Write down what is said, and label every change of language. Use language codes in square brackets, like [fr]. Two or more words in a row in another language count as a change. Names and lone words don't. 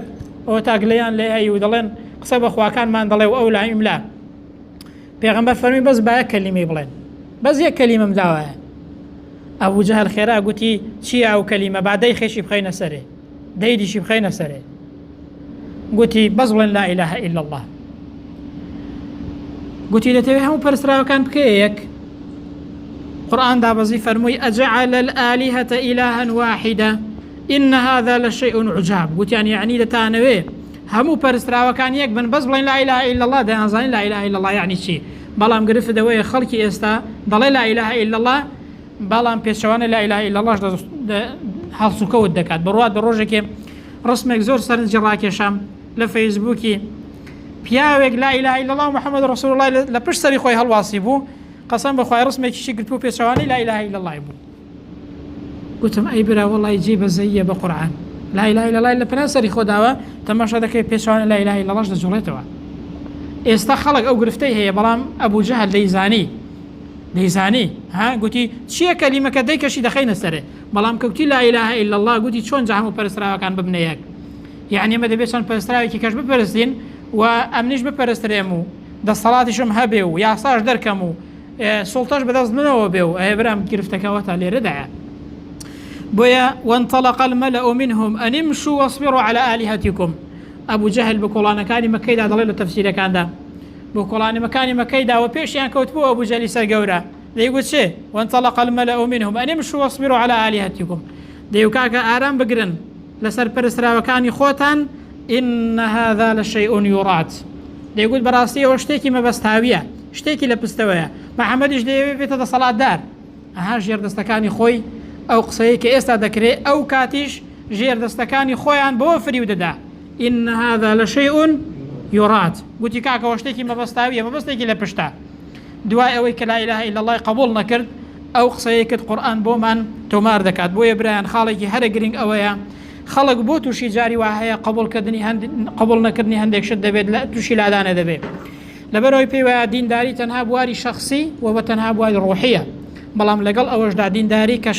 [ckb] قەومەکەت ئەوە تاگلەیان لێ هەیە و دەڵێن قسە بە خواکانمان دەڵێ و ئەو لا ئیملا پێغەمبەر فەرمی بەس با کەلیمەی بڵێن بەس یەک کەلیمەم داوایە ئەبوو جەهل خێرا گوتی چییە ئەو کەلیمە با دەی خێشی بخەینە سەرێ دەی دیشی بخەینە سەرێ گوتی بەس بڵێن [ar] لا ئیلاهە ئیلا الله [ckb] گوتی دەتەوێت هەموو پەرستراوەکان بکەیە یەک قورئان دابەزی فەرمووی [ar] ئەجعل الآلهة إلها واحدة إن هذا لشيء عجاب [ckb] گوتیان یعنی دەتانەوێ هەموو پەرستراوەکان یەک بن بەس بڵێن [ar] لا إله إلا [ckb] الله دەیانزانین [ar] لا إله إلا الله [ckb] یعنی چی بەڵام گرفتەوەی خەڵکی ئێستا دەڵێ [ar] لا إله إلا الله [ckb] بەڵام پێچەوانە [ar] لا إله إلا [ckb] الله هەڵسوکەوت دەکات بڕوات بە ڕۆژێکێ ڕسمێک زۆر سەرنجی ڕاکێشام لە فەیسبووکی پیاوێک [ar] لا إله إلا الله محمد رسول الله [ckb] لە پشت سەری خۆی هەڵواسی بوو قەسەم بەخوای ڕسمێکیشی گرتبوو پێچەوانەی [ar] لا إله إلا الله [ckb] بوو گوتم ئەی برا وەڵی جێ بەزەیە بە قورئان [ar] لا إله إلا الله [ckb] لە پەنای سەری خۆداوە تەماشا دەکەی پێچەوانە [ar] لا إله إلا الله [ckb] دەجوڵێتەوە ئێستا خەڵک ئەو گرفتەی هەیە بەڵام ئەبوو جەهل دەیزانی ها گوتی چییە کەلیمەکە دەیکەشی دەخەینە سەرێ بەڵام کەوتی [ar] لا إله إلا الله [ckb] گوتی چۆن جا هەموو پەرستراوەکان ببنە یەک یعنی ئێمە دەبێت چەند پەرستراوێکی کەش بپەرستین و ئەمنیش بپەرسترێم و دەسەڵاتیشم هەبێ و یاساش دەرکەم و سوڵتەش بەدەست منەوە بێ و ئەیە برام گرفتەکەەوە تا لێرەدایە بۆیە [ar] وانطلق الملأ منهم أن امشوا واصبروا على آلهتكم [ckb] أبو جهل بكولانەکانی مەکەیدا دەڵێ لە تەفسیرەکاندا بۆ کۆڵانەکانی مەکەیدا و پێشیان کەوت بۆ ئەبوو جەهلی سەرگەورە دەیگوت چێ [ar] وانطلق الملأ منهم أن امشوا واصبروا على آلهتكم [ckb] دەیو کاکە ئارام بگرن لەسەر پەرستراوەکانی خۆتان [ar] إن هذا لشيء يراد [ckb] دەیگوت بەڕاستی ئەوە شتێکی مەبەستاویە شتێکی لە پستەوەیە محەممەدیش دەیەوێت بێتە دەسەڵاتدار ئەها ژێردەستەکانی خۆی ئەو قسەیە کە ئێستا دەکرێت ئەو کاتیش ژێردەستەکانی خۆیان بۆ فریو دەدا [ar] إن هذا لشيء يراد [ckb] گوتی کاکەەوە شتێکی مەبەستاویە مەبەستێکی لە پشتە دوای ئەوەی کە [ar] لا إله إلا الله [ckb] قبول نەکرد ئەو قسەیەکت قورئان بۆمان تۆمار دەکات بۆیە برایان خاڵێکی هەرە گرنگ ئەوەیە خەڵک بۆ تووشی جاری وا هەیە قبول نەکردنی هەندێک شت دەبێت لە تووشی لادانە دەبێت لەبەرەوەی پێی وایە دینداری تەنها بواری شخصی و بە تەنها بواری ڕۆحیە بەڵام لەگەڵ ئەوەشدا دینداری کە